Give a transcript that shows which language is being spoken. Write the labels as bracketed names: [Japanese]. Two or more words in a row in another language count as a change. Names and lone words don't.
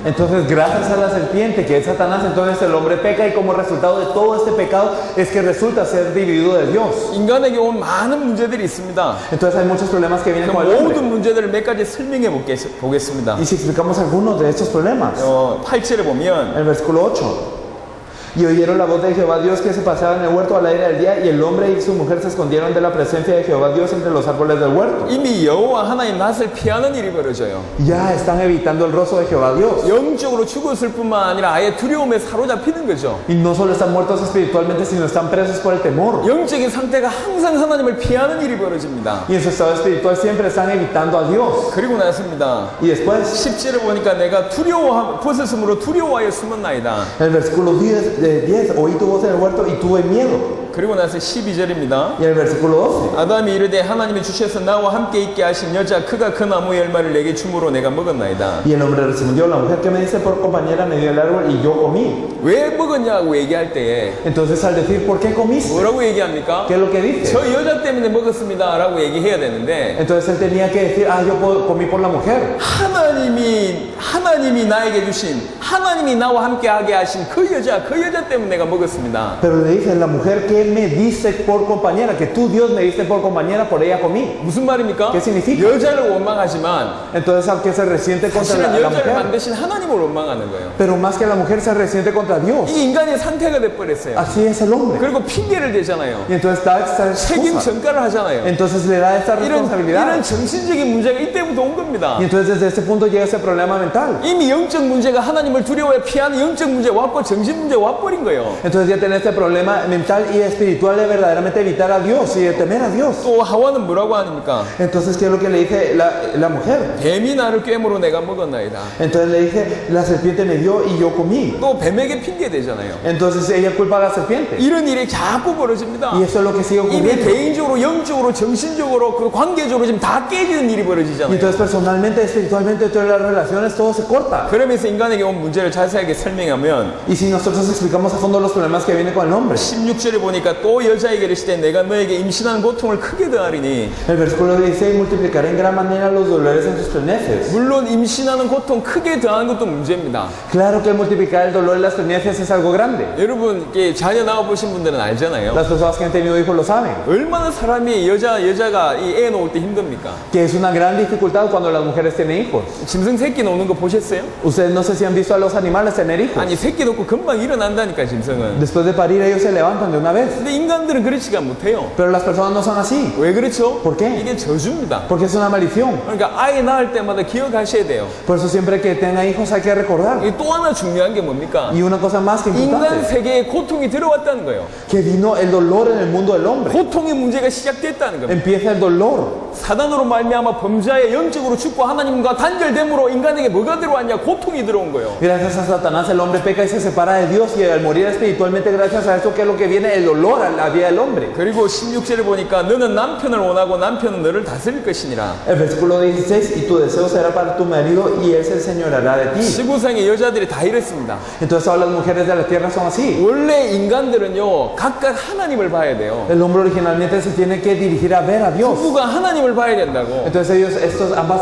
[Spanish] Entonces gracias a la serpiente que es Satanás, entonces el hombre peca y como resultado de todo este pecado es que resulta ser dividido de Dios. [Korean] 인간에게 온 많은 문제들이 있습니다. [Spanish] Entonces hay muchos problemas que vienen [Korean] 그 [Spanish] con el hombre. [Korean] 모든 문제들을 몇 가지 설명해 보겠습니다. [Spanish] Y si explicamos algunos de estos problemas, [Korean] 8절에 보면 [Spanish] el versículo 8. Y oyeron la voz de Jehová Dios que se paseaba en el huerto al aire del día, y el hombre y su mujer se escondieron de la presencia de Jehová Dios entre los árboles del huerto. [Korean] 이미 여호와 하나님 낯을 피하는 일이 벌어져요. [Spanish] Ya están evitando el rostro de Jehová Dios. [Korean] 영적으로 죽었을 뿐만 아니라 아예 두려움에 사로잡히는 거죠. [Spanish] Y no solo están muertos espiritualmente, sino están presos por el temor. [Korean] 영적인 상태가 항상 하나님을 피하는 일이 벌어집니다. [Spanish] Y en su estado espiritual siempre están evitando a Dios. [Korean] 그리고 나습니다. [Spanish] Y después, [Korean] 10절에 보니까 내가 벗었으므로 두려워하여 숨었나이다. [Spanish] el versículo 10, oí tu voz en el huerto y tuve miedo. [Korean] 그리고 나서 12절입니다. [Spanish] Y el versículo 12. [Korean] 아담이 이르되 하나님이 주셔서 나와 함께 있게 하신 여자 그가 그 나무의 열매를 내게 주므로 내가 먹었나이다. [Spanish] Y el hombre respondió, la mujer que me dice por compañera me dio el árbol y yo comí. [Korean] 왜 먹었냐고 얘기할 때에 [Spanish] Entonces al decir, ¿por qué comiste? [Korean] 뭐라고 얘기합니까? [Spanish] ¿Qué es lo que dice? [Korean] 저 여자 때문에 먹었습니다 라고 얘기해야 되는데 [Spanish] Entonces él tenía que decir, comí por la mujer. [Korean] 하나님이 나에게 주신 하나님이 나와 함께 하게 하신 그 여자 때문에 내가 먹었습니다. [Spanish] Pero le dice, la mujer que me diste por compañera, que tú Dios me diste por compañera, por ella comí. [Korean] 무슨 말입니까? [Spanish] ¿Qué significa? [Korean] 여자를 원망하지만 [Spanish] Entonces aunque se resiente contra [Korean] 사실은 [Spanish] la [Korean] 여자를 [Spanish] mujer, [Korean] 만드신 하나님을 원망하는 거예요. [Spanish] pero más que la mujer se resiente contra Dios. [Korean] 이게 인간의 상태가 돼버렸어요. [Spanish] Así es el hombre. [Korean] 그리고 핑계를 대잖아요. [Spanish] Y entonces da esta [Korean] 책임 [Spanish] excusa. [Korean] 전가를 하잖아요. [Spanish] Entonces le da esta [Korean] 이런 [Spanish] responsabilidad. [Korean] 정신적인 문제가 이때부터 온 겁니다. [Spanish] Y entonces desde este punto llega ese problema mental. [Korean] 이미 영적 문제가 하나님을 두려워해 피하는 영적 문제 왔고 정신 문제 와버린 거예요. [Spanish] Entonces ya tenés este problema mental y espiritual de verdaderamente evitar a Dios y de temer a Dios. [Korean] 또 하와는 뭐라고 하니까 [Spanish] Entonces, ¿qué es lo que le dice la mujer? [Korean] 뱀이 나를 꿰므로 내가 먹었나이다. [Spanish] Entonces le dice, la serpiente me dio y yo comí. [Korean] 또 뱀에게 핑계 대잖아요. [Spanish] Entonces ella culpa a la serpiente. [Korean] 이런 일이 자꾸 벌어집니다. [Spanish] Y eso es lo que sigue [Korean] 이미 [Spanish] ocurriendo. [Korean] 개인적으로, 영적으로, 정신적으로, 그 관계적으로 지금 다 깨지는 일이 [Spanish] Y [Korean] 벌어지잖아요. [Spanish] entonces personalmente, espiritualmente, todas las relaciones, todo se corta. [Korean] 그러면서 인간에게 온 문제를 자세하게 설명하면 [Spanish] Y si nosotros explicamos a fondo los problemas que vienen con el hombre, [Korean] 16절에 보니까 또 여자에게 이르시되 내가 너에게 임신한 고통을 크게 더하리니 [Spanish] el versículo 16, multiplicaré en gran manera los dolores en tus preñeces. [Korean] 물론 임신하는 고통 크게 더하는 것도 문제입니다. [Spanish] Claro que el multiplicar el dolor en las preñeces es algo grande. [Korean] 여러분 이렇게 자녀 낳아보신 분들은 알잖아요. [Spanish] Las personas que han tenido hijos lo saben. [Korean] 얼마나 사람이 여자가 이 애 놓을 때 힘듭니까? [Spanish] Que es una gran dificultad cuando las mujeres tienen hijos. [Korean] 짐승 새끼 놓는 거 보셨어요? [Spanish] Ustedes no sé si han visto a los animales tener hijos. [Korean] 아니 새끼 놓고 금방 일어난다니까 짐승은. [Spanish] Después de parir ellos se levantan de una vez. madurez. [Korean] 근데 인간들은 그렇지가 못해요. [Spanish] Pero las personas no son así. [Korean] 왜 그렇죠? [Spanish] ¿Por qué? [Korean] 이게 저주입니다. [Spanish] Porque es una maldición. [Korean] 그러니까 아이 낳을 때마다 기억하셔야 돼요. [Spanish] Por eso siempre que tenga hijos hay que recordar. [Korean] 이게 또 하나 중요한 게 뭡니까? [Spanish] Y una cosa más que [Korean] 인간 [Spanish] importante, [Korean] 세계에 고통이 들어왔다는 거예요. [Spanish] que vino el dolor en el mundo del hombre. [Korean] 고통의 문제가 시작됐다는 겁니다. [Spanish] Empieza el dolor. [Korean] 사단으로 말미암아 범자에 영적으로 죽고 하나님과 단절됨으로 인간에게 뭐가 들어왔냐? 고통이 들어온 거예요. [Spanish] Gracias a Satanás el hombre peca y se separa de Dios, y al morir espiritualmente gracias a esto, ¿qué es lo que viene? El dolor a la vida del hombre. [Korean] 그리고 16절을 보니까 너는 남편을 원하고 남편은 너를 다스릴 것이니라. [Spanish] El versículo 16, y tu deseo será para tu marido y él se enseñoreará de ti. [Korean] 지구상의 여자들이 다 이랬습니다. [Spanish] Entonces todas las mujeres de la tierra son así. [Korean] 원래 인간들은요 각각 하나님을 봐야 돼요. [Spanish] El hombre originalmente se tiene que dirigir a ver a Dios. [Korean] 부부가 하나님을 봐야 된다고. [Spanish] Entonces ellos, estos ambas